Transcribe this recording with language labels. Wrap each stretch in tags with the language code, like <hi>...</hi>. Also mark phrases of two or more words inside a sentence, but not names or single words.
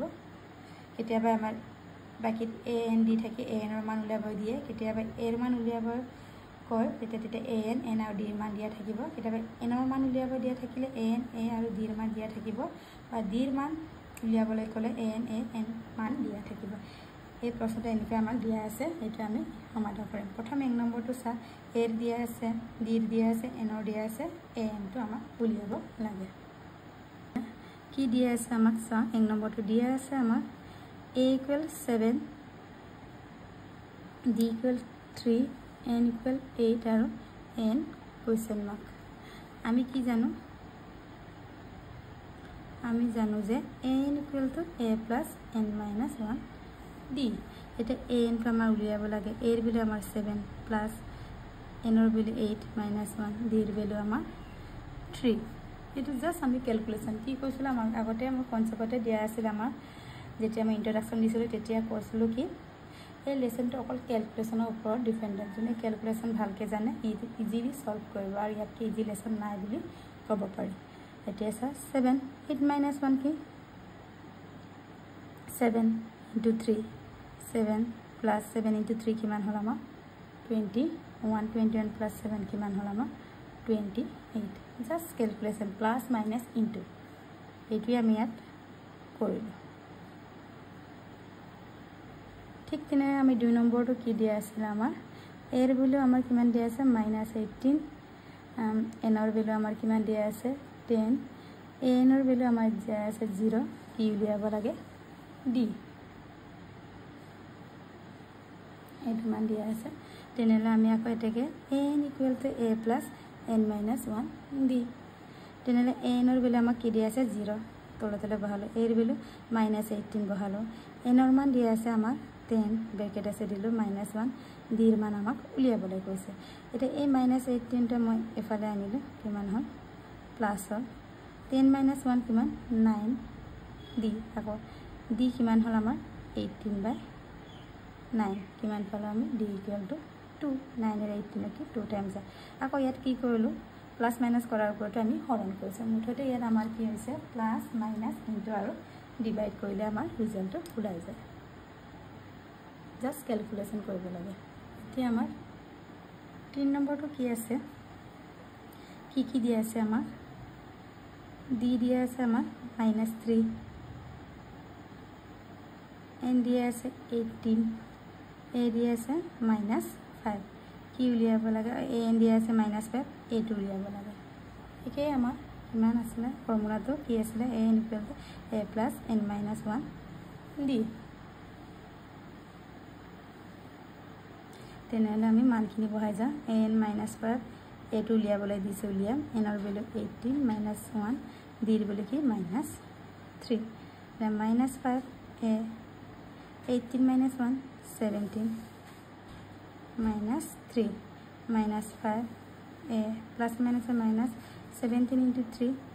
<as>কেতিয়াবা আমাৰ বাকিত a n d থাকে a n ৰ মান উলিয়াব দিয়ে কেতিয়াবা a ৰ মান উলিয়াব কয় তেতিয়া a n আৰু d ৰ মান দিয়া থাকিব কেতিয়াবা n ৰ মান উলিয়াব দিয়া থাকিলে a n a আৰু d ৰ মান দিয়া থাকিব বা d ৰ মান উলিয়াবলৈ ক'লে a n মান দিয়া থাকিব। এই প্ৰশ্নটো এনেকৈ আমাক দিয়া আছে এইটো আমি সমাধান কৰিম। প্ৰথম এক নম্বৰটো চা a ৰ দিয়া আছে d ৰ দিয়া আছে n ৰ দিয়া আছে a n টো আমাক উলিয়াব লাগে। কি দিয়া আছে আমাক চা এক নম্বৰটো দিয়া আছে আমাক</as> <en>a equal 7 d equal 3 n equal 8</en> <as>আৰু</as> <en>n question mark</en> <as>আমি কি জানো আমি জানো যে</as> <en>n equal to a plus n minus 1 d</en> <as>এটা a n টো আমাৰ উলিয়াব লাগে a ৰ ভ্যালু আমাৰ 7 প্লাস n ৰ ভ্যালু 8 minus 1 d ৰ ভ্যালু আমাৰ 3 এটো জাস্ট আমি ক্যালকুলেশন কি কৈছিল আমাৰ আগতে আমাৰ কনসেপ্টতে দিয়া আছিল আমাৰ যেতিয়া আমি ইন্ট্ৰোডাকশন দিছিল তেতিয়া কৈছিল কি এই লেসনটো অকল ক্যালকুলেশনৰ ওপৰত ডিপেন্ডেন্ট যোনে ক্যালকুলেশন ভালকে জানে</as> <en>easily solve</en> <as>কৰিব আৰু ইয়াত কি ইজি লেসন নাই বুলি ক'ব পাৰি। এতিয়া 7 8 minus 1 কি 7 into 3 7 plus 7 into 3 কিমান হল আমাৰ 21 21 plus 7 কিমান হল আমাৰ 28 জাস্ট ক্যালকুলেশন</as> <en>plus minus into</en> <as>এইটোই আমি ইয়াত কৰিলো। ঠিক তেনে আমি 2 নম্বৰটো কি দিয়া আছিল আমাৰ a ৰ ভ্যালু আমাৰ কিমান দিয়া আছে -18 n ৰ ভ্যালু আমাৰ কিমান দিয়া আছে 10 a n ৰ ভ্যালু আমাৰ দিয়া আছে 0 কি উলিয়াব লাগে d এইটো মান দিয়া আছে তেনেহলে আমি আকৌ এটাকে</as> <en>n equal to a plus n minus 1 d</en> <as>তেনেহলে a n ৰ ভ্যালু আমাক কি দিয়া আছে 0 তলতলে বহালো a ৰ ভ্যালু -18 বহালো n ৰ মান দিয়া আছে আমাক 10 ব্ৰেকেট আছে দিলো -1 d ৰ মান আমাক উলিয়াবলৈ কৈছে। এটা এই -18 টো মই এফালে আনিলো কিমান হল প্লাস হল 10 minus 1 কিমান 9 d আকৌ d কিমান হল আমাৰ 18/9 কিমান পালো আমি</as> <en>d equal to 2</en> <as>9 এর 18 কি 2 টাইমস আকৌ ইয়াত কি কৰিলো</as> <en>plus minus</en> <as>কৰাৰ ওপৰত আমি হৰণ কৰিছে মুঠতে ইয়াত আমাৰ কি হৈছে</as> <en>plus minus into</en> <as>আৰু ডিভাইড কৰিলে আমাৰ ৰিজাল্টটো ওলাই যায় জাস্ট ক্যালকুলেশন কৰিব লাগে। এতিয়া আমাৰ 3 নম্বৰটো কি আছে কি দিয়া আছে আমাৰ d দিয়া আছে আমাৰ -3 n দিয়া আছে 18 a দিয়া আছে -5 কি উলিয়াব লাগে a n দিয়া আছে -5 a টো উলিয়াব লাগে। একে আমাৰ কিমান আছিল ফৰ্মুলাটো কি আছিল</as> <en>a n equal to a plus n minus 1 d</en> <as>তেনেহলে আমি মানখিনি বহাই যা a n -5 a টো উলিয়াবলৈ দিছে উলিয়াম n ৰ ভ্যালু 18 -1 d ৰ ভ্যালু কি -3 -5 a</as> <en>18 minus 1 17 minus 3 minus 5 a plus minus a minus 17 into 3</en>